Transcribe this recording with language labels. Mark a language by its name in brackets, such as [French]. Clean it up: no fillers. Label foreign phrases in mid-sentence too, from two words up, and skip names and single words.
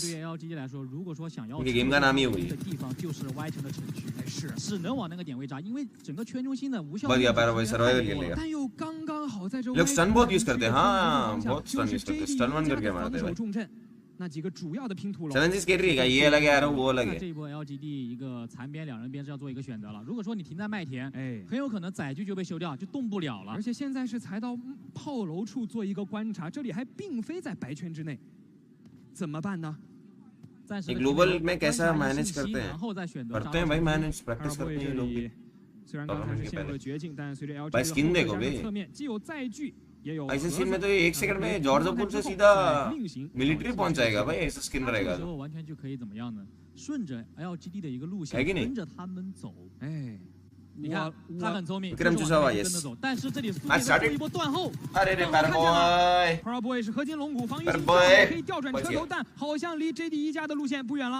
[Chinese] 对 LGD 来说，如果说想要 [Hindi] गेम का नाम ही वही [Chinese] 的地方就是 Y 城的城区，是只能往那个点位炸，因为整个圈中心的无效。 [Hindi] बढ़िया पैरा भाई सर्वाइवल खेल लेगा [Chinese] 但又刚刚好在这 [Hindi] लोग स्टन बहुत यूज करते हैं हाँ बहुत [English] stun use [Hindi] करते हैं [English] stun one [Hindi] करके मारते हैं [Chinese] 重镇那几个主要的拼图楼 [Hindi] चैलेंजेस खेल रही है ये अलग है यार वो अलग है [Chinese] 这一波 LGD 一个残边2人边是要做一个选择了。如果说你停在麦田，很有可能载具就被修掉，就动不了了。而且现在是才到炮楼处做一个观察，这里还并非在白圈之内。怎么办呢？ [Hindi] ग्लोबल में कैसा मैनेज करते हैं करते हैं भाई [English] manage practice [Hindi] करते हैं लोग [Chinese] 虽然刚才是陷入了绝境，但随着 LG [Hindi] भाई स्किन देखो बे [Chinese] 侧面既有载具，也有 [Hindi] ऐसे स्किन में तो 1 सेकंड में जॉर्जपुर से सीधा मिलिट्री पहुंच जाएगा भाई ऐसा स्किन रहेगा [Chinese] 之后完全就可以怎么样呢？顺着 LGD 的一个路线，跟着他们走。哎。你看，他很聪明，跟着走。但是这里苏比做一波断后。 Paraboy 是合金龙骨防御性可以调转车头，但好像离 JD 一家的路线不远了。